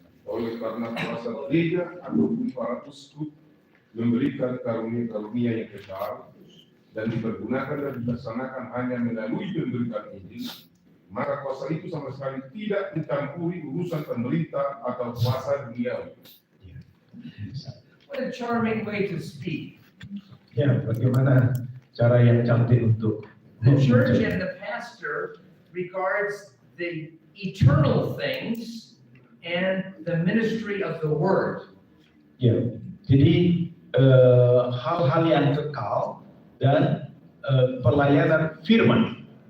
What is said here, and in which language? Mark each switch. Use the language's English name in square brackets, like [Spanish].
[Indonesian] Oleh karena kuasa gereja ataupun para uskup memberikan karunia-karunia yang kekal dan dipergunakan dan dilaksanakan hanya melalui pemberitaan Injil, maka kuasa itu sama sekali tidak mencampuri urusan pemerintah atau kuasa duniawi. [English] What a charming way to speak. [Indonesian] Ya, bagaimana cara yang cantik untuk [English] The church and the pastor regards the eternal things and the ministry of the word. [Indonesian] Ya, jadi hal-hal yang kekal dan pelayanan firman.